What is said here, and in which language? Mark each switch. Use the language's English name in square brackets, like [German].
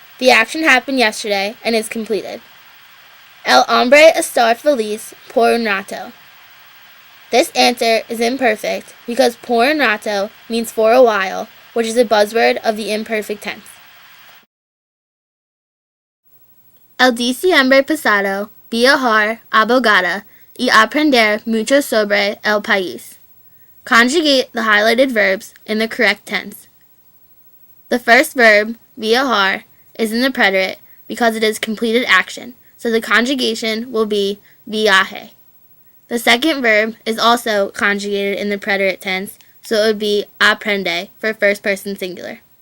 [English] The action happened yesterday and is completed. [Spanish] El hombre está feliz por un rato. [English] This answer is imperfect because [Spanish] por un rato [English] means for a while, which is a buzzword of the imperfect tense. [Spanish] El diciembre pasado viajar a Bogotá y aprender mucho sobre el país. [English] Conjugate the highlighted verbs in the correct tense. The first verb, viajar, is in the preterite because it is completed action, so the conjugation will be viaje. The second verb is also conjugated in the preterite tense, so it would be aprende for first person singular.